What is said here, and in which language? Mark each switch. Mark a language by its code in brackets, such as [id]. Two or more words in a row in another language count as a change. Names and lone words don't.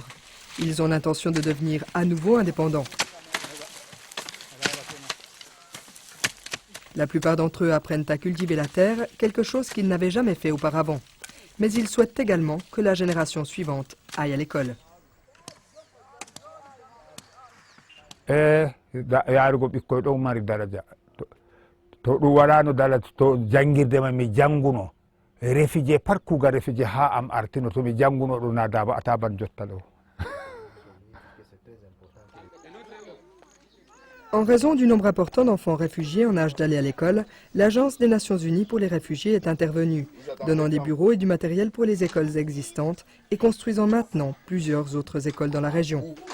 [fr] Ils ont l'intention de devenir à nouveau indépendants. La plupart d'entre eux apprennent à cultiver la terre, quelque chose qu'ils n'avaient jamais fait auparavant. Mais ils souhaitent également que la génération suivante aille à l'école. [ff] Yaarugo ɓikkoy ɗo mari daraja to ɗum waɗano daraja to jangirde ma mi janguno réfugié pat kuugal réfugié ha am artino to mi janguno ɗo na daba ataban jotta ɗo. [fr] En raison du nombre important d'enfants réfugiés en âge d'aller à l'école, l'Agence des Nations Unies pour les réfugiés est intervenue, donnant des bureaux et du matériel pour les écoles existantes et construisant maintenant plusieurs autres écoles dans la région.